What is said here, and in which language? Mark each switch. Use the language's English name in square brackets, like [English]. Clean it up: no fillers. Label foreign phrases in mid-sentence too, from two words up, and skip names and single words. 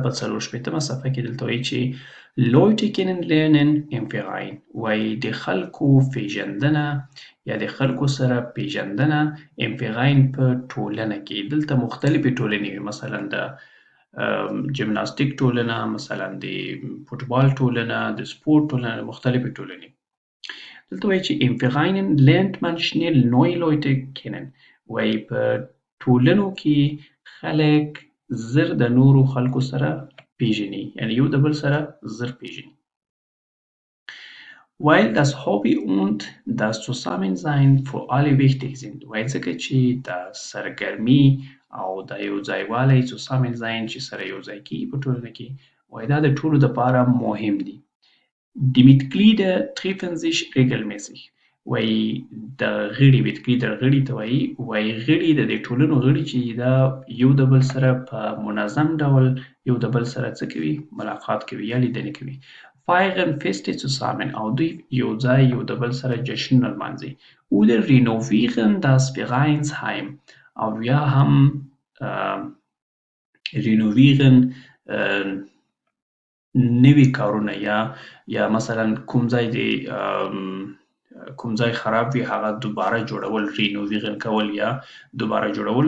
[Pashto] په 44مه صفحه کې دلته وایي چې [German] Leute kennenlernen im Verein [Pashto] وایي د خلکو پیژندنه یا د خلکو سره پیژندنه [German] im Verein [Pashto] په ټولنه کې. دلته مختلفې ټولنې وي مثلا د جمناستیک ټولنه مثلا د فوټبال ټولنه د سپورت ټولنه مختلفې ټولنې. دلته وایي چې [German] im Verein lernt man schnell neue Leute kennen [Pashto] وایي په ټولنو کې خلک زر د نورو خلکو سره پیژني یعنې یو د بل سره زر پیژني. [German] Weil das Hobby und das Zusammensein für alle wichtig sind [Pashto] وایي ځکه چې دا سرګرمي او دا یو ځایوالی Zusammensein چې سره یو ځای کېږي په ټولنه کې وایي دا د ټولو دپاره مهم دي. [German] Die Mitglieder treffen sich regelmäßig [Pashto] وایي د غړي Mitglieder غړي ته وایي غړي د دې ټولنو غړي چې دا یو د بل سره په منظم ډول یو د بل سره څه کوي ملاقات کوي یا لیدنې کوي. [German] feiern Feste zusammen [Pashto] او دوی یو ځای یو د بل سره جشنونه لمانځي. [German] oder renovieren das Vereinsheim [Pashto] او یا هم renovieren نوي کارونه یا مثلا کوم ځای دی کوم ځای خراب وي هغه دوباره جوړول renovieren کول یا دوباره جوړول.